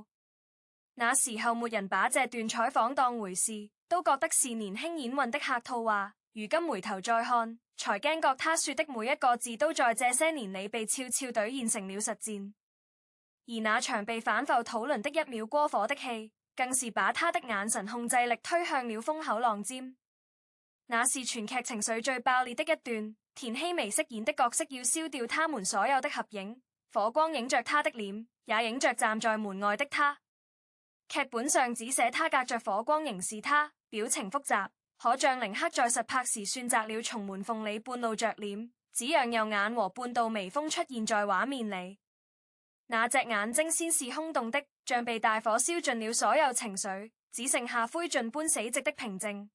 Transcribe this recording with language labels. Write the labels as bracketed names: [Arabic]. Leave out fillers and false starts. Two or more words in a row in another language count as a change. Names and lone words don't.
[Chinese] 那時候沒人把這段採訪當回事，都覺得是年輕演員的客套話。如今回頭再看，才驚覺他說的每一個字都在這些年裡被悄悄兌現成了實戰。而那場被反覆討論的1秒過火的戲，更是把他的眼神控制力推向了風口浪尖。那是全劇情緒最爆裂的一段，田希微飾演的角色要燒掉他們所有的合影，火光影着他的臉，也影着站在門外的他。劇本上只寫他隔着火光凝視他，表情複雜。可將凌克在實拍時選擇了從門縫裡半露着臉，只讓右眼和半道微風出現在畫面裡。那隻眼睛先是空洞的，像被大火燒盡了所有情緒，只剩下灰燼般死寂的平靜。